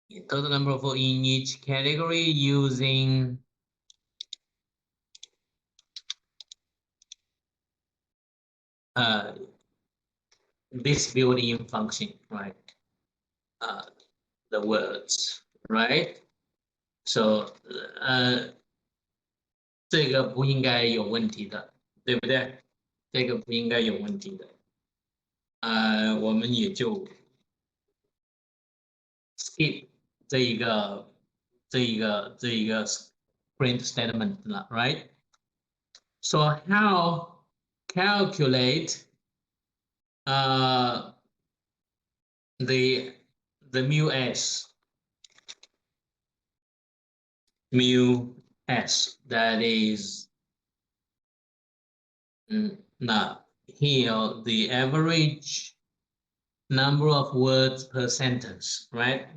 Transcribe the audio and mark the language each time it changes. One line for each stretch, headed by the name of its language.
English: Total number of words in each category using this built-in function, right? The words, right?
Chinese: So 这个不应该有问题的，对不对？这个不应该有问题的。我们也就 skip 这一个 print statement 了 ，right?
English: So how calculate the mu s that is now here the average number of words per sentence, right?